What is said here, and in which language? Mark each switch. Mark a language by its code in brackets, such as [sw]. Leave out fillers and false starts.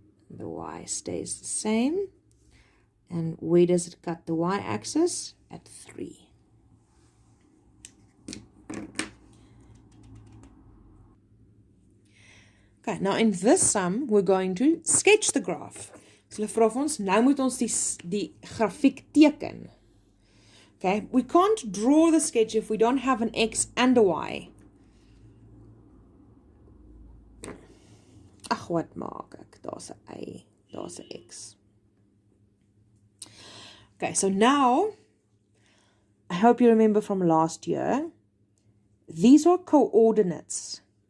[en] The y stays the same. And where does it cut the y-axis? At 3. Okay, now in this sum, we're going to sketch the graph. [af] So hulle vra vir ons, nou moet ons die grafiek teken. [en] Okay, we can't draw the sketch if we don't have an x and a y. [af] Ag, wat maak ek? Daar's 'n y, daar's 'n x. [en] Okay, so now, I hope you remember from last year, these are coordinates.